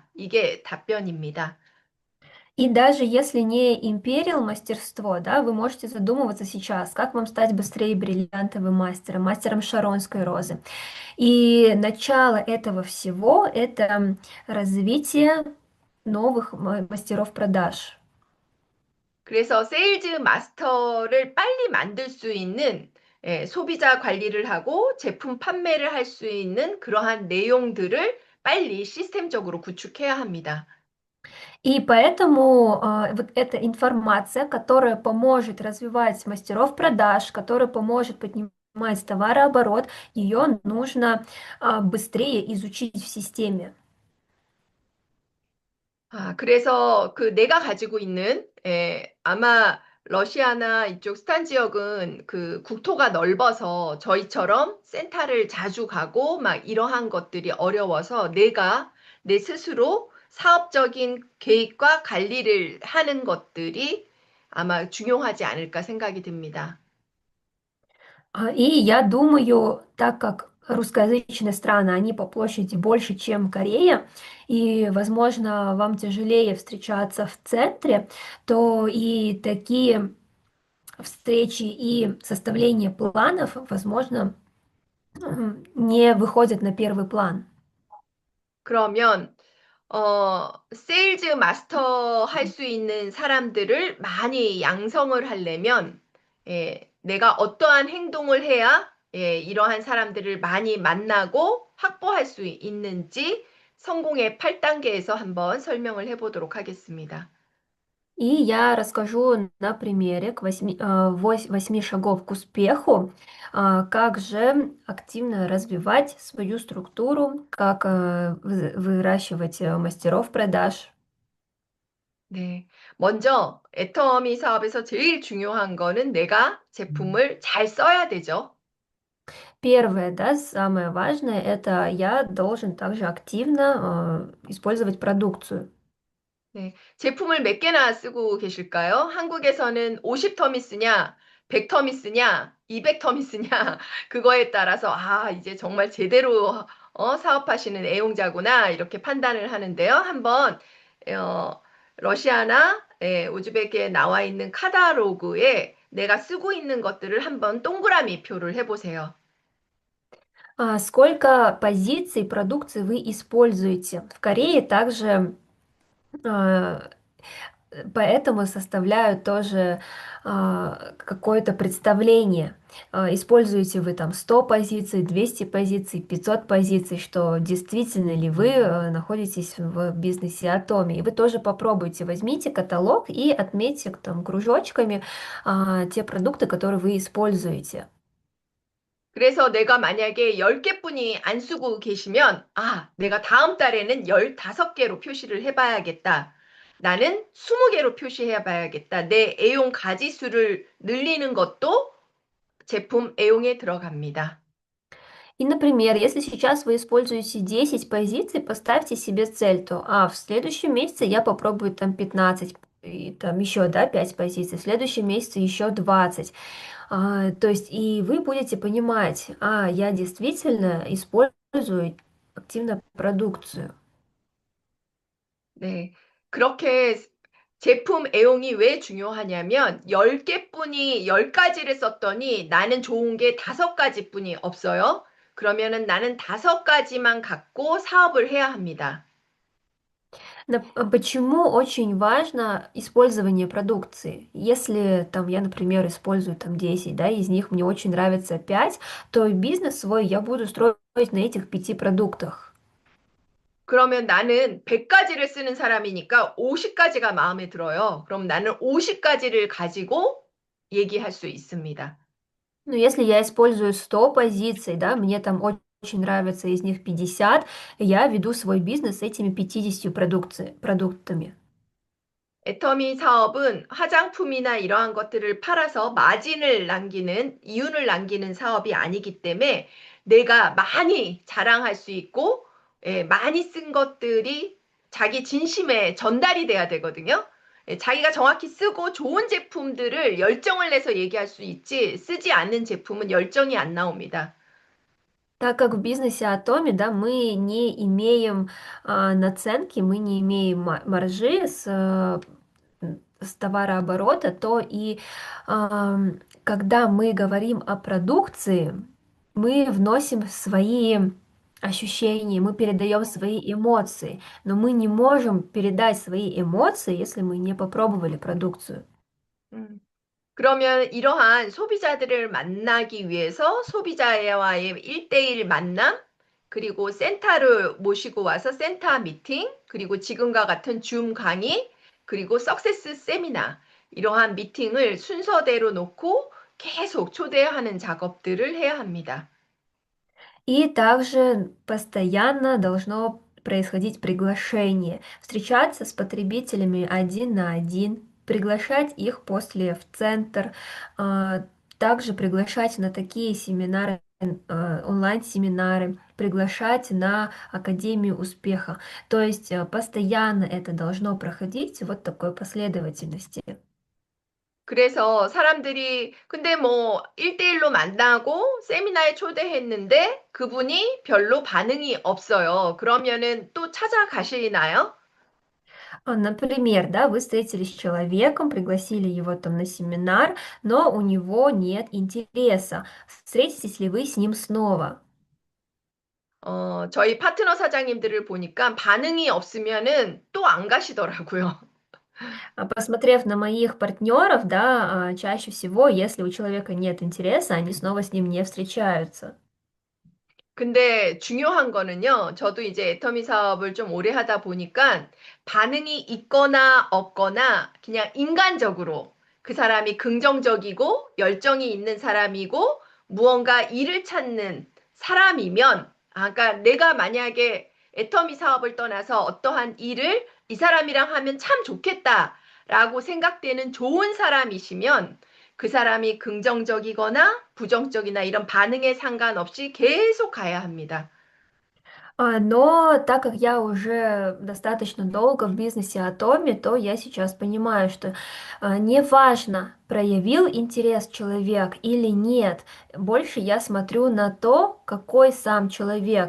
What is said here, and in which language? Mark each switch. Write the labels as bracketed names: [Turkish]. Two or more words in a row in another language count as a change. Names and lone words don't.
[Korean] 이게 답변입니다. [Russian] И даже если не Imperial мастерство, да, вы можете задумываться сейчас, как вам стать быстрее бриллиантовым мастером, мастером Шаронской розы. И начало этого всего– это развитие новых мастеров продаж. [Korean] 그래서 세일즈 마스터를 빨리 만들 수 있는 소비자 관리를 하고 제품 판매를 할 수 있는 그러한 내용들을 빨리 시스템적으로 구축해야 합니다. [Russian] И поэтому вот эта информация, которая поможет развивать мастеров продаж, которая поможет поднимать товарооборот, ее нужно быстрее изучить в системе. [Korean] 그래서 그 내가 가지고 있는 아마 러시아나 이쪽 스탄 지역은 그 국토가 넓어서 저희처럼 센터를 자주 가고 막 이러한 것들이 어려워서 내가 내 스스로 사업적인 계획과 관리를 하는 것들이 아마 중요하지 않을까 생각이 듭니다. [Russian] И я думаю, так как русскоязычные страны, они по площади больше, чем Корея, и, возможно, вам тяжелее встречаться в центре, то и такие встречи и составление планов, возможно, не выходят на первый план. [Korean] 그러면 세일즈 마스터 할 수 있는 사람들을 많이 양성을 하려면, 내가 어떠한 행동을 해야, 이러한 사람들을 많이 만나고 확보할 수 있는지 성공의 8단계에서 한번 설명을 해보도록 하겠습니다. [Russian] И я расскажу на примере 8 шагов к успеху, как же активно развивать свою структуру, как выращивать мастеров продаж. [Korean] 네. 먼저 애터미 사업에서 제일 중요한 거는 내가 제품을 잘 써야 되죠. [Russian] Первое, да, самое важное, это я должен также активно использовать продукцию. [Korean] 네. 제품을 몇 개나 쓰고 계실까요? 한국에서는 50터미 쓰냐, 100터미 쓰냐, 200터미 쓰냐, 그거에 따라서, 아, 이제 정말 제대로 사업하시는 애용자구나, 이렇게 판단을 하는데요. 한번, 어, 러시아나 우즈베키에 나와 있는 카다로그에 내가 쓰고 있는 것들을 한번 동그라미 표를 해보세요. [Russian] Сколько позиций продукции вы используете? В Корее также а, поэтому составляют тоже какое-то представление. Используете вы там 100 позиций, 200 позиций, 500 позиций, что действительно ли вы находитесь в бизнесе Атоми. И вы тоже попробуйте, возьмите каталог и отметьте там кружочками те продукты, которые вы используете. [Korean] 그래서 내가 만약에 10개뿐이 안 쓰고 계시면, 아, 내가 다음 달에는 15개로 표시를 해봐야겠다. 나는 20개로 표시해봐야겠다. 내 애용 가지수를 늘리는 것도 제품 애용에 들어갑니다. [Russian] И, например, если сейчас вы используете 10 позиций, поставьте себе цель, то в следующем месяце я попробую там 15, и там еще, да, 5 позиций, в следующем месяце еще 20. То есть и вы будете понимать, я действительно использую активно продукцию. [Korean] 네. 그렇게 제품 애용이 왜 중요하냐면 10개뿐이 10가지를 썼더니 나는 좋은 게 5가지뿐이 없어요. 그러면은 на는 5가지만 갖고 사업을 해야 합니다. [Russian] Почему очень важно использование продукции? Если там я, например, использую там 10, да, из них мне очень нравится 5, то бизнес свой я буду строить на этих 5 продуктах. [Korean] 그러면 나는 100가지를 쓰는 사람이니까 50가지가 마음에 들어요. 그럼 나는 50가지를 가지고 얘기할 수 있습니다. [Russian] Ну, если я использую 100 позиций, да, мне там очень нравится из них 50, я веду свой бизнес с этими 50 продуктами. [Korean] 애터미 사업은 화장품이나 이러한 것들을 팔아서 마진을 남기는, 이윤을 남기는 사업이 아니기 때문에 내가 많이 자랑할 수 있고, 많이 쓴 것들이 자기 진심에 전달이 돼야 되거든요. 자기가 정확히 쓰고 좋은 제품들을 열정을 내서 얘기할 수 있지, 쓰지 않는 제품은 열정이 안 на옵니다. [Russian] Так как в бизнесе Атоми, да, мы не имеем наценки, мы не имеем маржи с товарооборота, то и когда мы говорим о продукции, мы вносим свои ощущения, мы передаем свои эмоции, но мы не можем передать свои эмоции, если мы не попробовали продукцию. 음. [Korean] 그러면 이러한 소비자들을 만나기 위해서 소비자와의 1대1 만남, 그리고 센터를 모시고 와서 센터 미팅, 그리고 지금과 같은 줌 강의, 그리고 석세스 세미나, 이러한 미팅을 순서대로 놓고 계속 초대하는 작업들을 해야 합니다. [Russian] И также постоянно должно происходить приглашение, встречаться с потребителями один на один, приглашать их после в центр, также приглашать на такие семинары, онлайн-семинары, приглашать на Академию успеха. То есть постоянно это должно проходить вот такой последовательности. [Korean] 그래서 사람들이 근데 뭐 1대1로 만나고 세미나에 초대했는데 그분이 별로 반응이 없어요. 그러면은 또 찾아가시나요? [Russian] Например, да, вы встретились с человеком, пригласили его там на семинар, но у него нет интереса. Встретитесь ли вы с ним снова? [Korean] 저희 파트너 사장님들을 보니까 반응이 없으면은 또 안 가시더라고요. [Russian] Посмотрев на моих партнеров, да, чаще всего, если у человека нет интереса, они снова с ним не встречаются. [Korean] 근데 중요한 거는요, 저도 이제 애터미 사업을 좀 오래 하다 보니까 반응이 있거나 없거나 그냥 인간적으로 그 사람이 긍정적이고 열정이 있는 사람이고 무언가 일을 찾는 사람이면, 그러니까 내가 만약에 애터미 사업을 떠나서 어떠한 일을 이 사람이랑 하면 참 좋겠다라고 생각되는 좋은 sa람이시면 그 사람이 긍정적이거나 부정적이나 이런 반응에 상관없이 계속 가야 합니다. [Russian] Но так как я уже достаточно долго в бизнесе Атоми, то я сейчас понимаю, что неважно, проявил интерес человек или нет, больше я смотрю на то, какой сам человек.